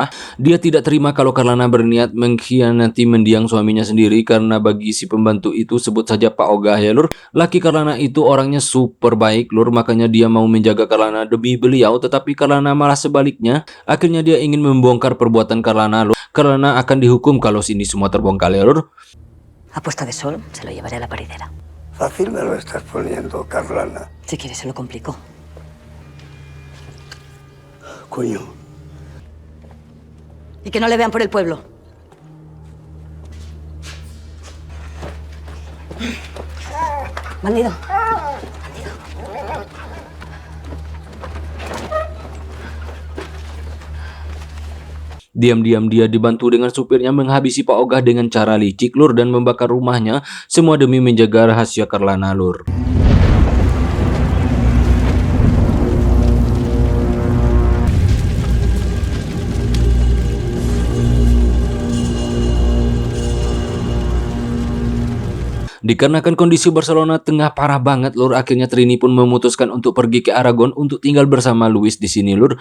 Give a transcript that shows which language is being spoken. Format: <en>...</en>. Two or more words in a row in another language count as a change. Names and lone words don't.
<id>Dia tidak terima kalau Karlana berniat mengkhianati mendiang suaminya sendiri, karena bagi si pembantu itu, sebut saja Pak Ogah ya lur, laki Karlana itu orangnya super baik lur, makanya dia mau menjaga Karlana demi beliau. Tetapi Karlana malah sebaliknya, akhirnya dia ingin membongkar perbuatan Karlana lur. Karlana akan dihukum kalau ini semua terbongkar ya lur.</id> <es>A puesta de sol se lo llevaré a la paridera. Fácil me lo estás poniendo, Carlana. Si quieres, se lo complico. Coño. Y que no le vean por el pueblo. Bandido.</es> <id>Diam-diam dia dibantu dengan supirnya menghabisi Pak Ogah dengan cara licik lur, dan membakar rumahnya, semua demi menjaga rahasia Karlana lur. Dikarenakan kondisi Barcelona tengah parah banget lur, akhirnya Trini pun memutuskan untuk pergi ke Aragon untuk tinggal bersama Luis di sini lur.</id>